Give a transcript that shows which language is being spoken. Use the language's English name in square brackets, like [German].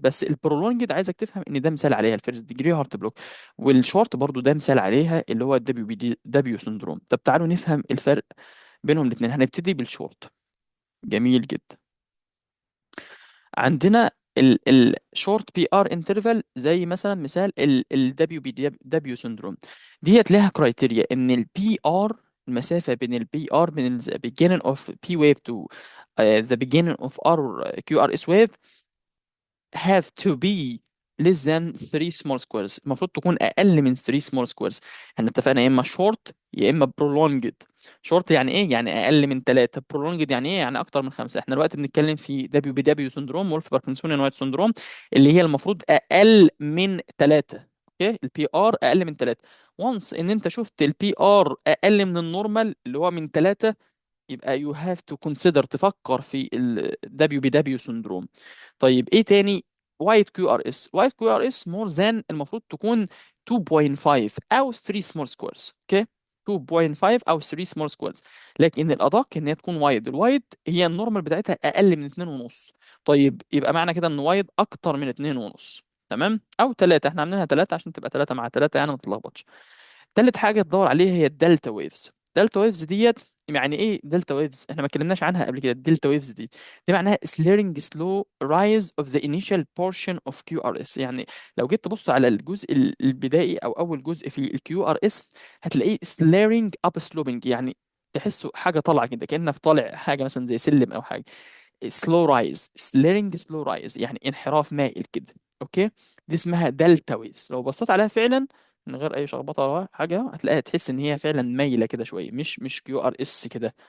[Arabic] بس البرولونجد عايزك تفهم ان ده مثال عليها الفيرست ديجري هارت بلوك، والشورت برضو ده مثال عليها اللي هو الدبليو بي دبليو سيندروم. طب تعالوا نفهم الفرق بينهم الاثنين. هنبتدي بالشورت. جميل جدا. عندنا الشورت بي ار انترفال زي مثلا مثال الدبليو بي دبليو سندروم. ديت لها كرايتيريا ان البي ار، المسافه بين البي ار من ال [English] beginning of P wave to the beginning of R QRS wave have to be less than 3 small squares. [Arabic] المفروض تكون اقل من 3 [English] small squares. [Arabic] احنا اتفقنا يا اما short يا اما prolonged. short يعني ايه؟ يعني اقل من 3. prolonged يعني ايه؟ يعني اكتر من 5. احنا دلوقتي بنتكلم في دبليو بي دبليو سندروم، وولف باركنسونيان وايت سندروم، اللي هي المفروض اقل من 3. اوكي، البي ار اقل من 3. وانس ان انت شفت البي ار اقل من النورمال اللي هو من 3، يبقى [English] you have to consider [Arabic] تفكر في ال WBW syndrome. طيب ايه تاني؟ وايت كيو ار اس. وايت كيو ار اس [English] more than [Arabic] المفروض تكون 2.5 او 3 [English] small squares. [Arabic] اوكي، 2.5 او 3 [English] small squares. [Arabic] لكن الادق ان هي تكون وايد. الوايد هي النورمال بتاعتها اقل من 2 ونص. طيب يبقى معنى كده ان وايد اكتر من 2 ونص. تمام، او 3. احنا عاملينها 3 عشان تبقى 3 مع 3 يعني ما تتلخبطش. تالت حاجة تدور عليها هي الدلتا ويفز. دلتا ويفز ديت يعني ايه؟ دلتا ويفز احنا ما اتكلمناش عنها قبل كده. الدلتا ويفز دي معناها [English] slurring slow rise of the initial portion of QRS. [Arabic] يعني لو جيت تبص على الجزء البدائي او اول جزء في الكيو ار اس، هتلاقيه [English] slurring up sloping، [Arabic] يعني تحسه حاجة طالعة كده كأنك طالع حاجة مثلا زي سلم او حاجة. سلو رايز، سليرنج سلو رايز يعني انحراف مائل كده. اوكي، دي اسمها دلتا ويفز. لو بصيت عليها فعلا من غير اي شخبطه ولا حاجه، هتلاقيها تحس ان هي فعلا مايله كده شويه، مش كيو ار اس كده.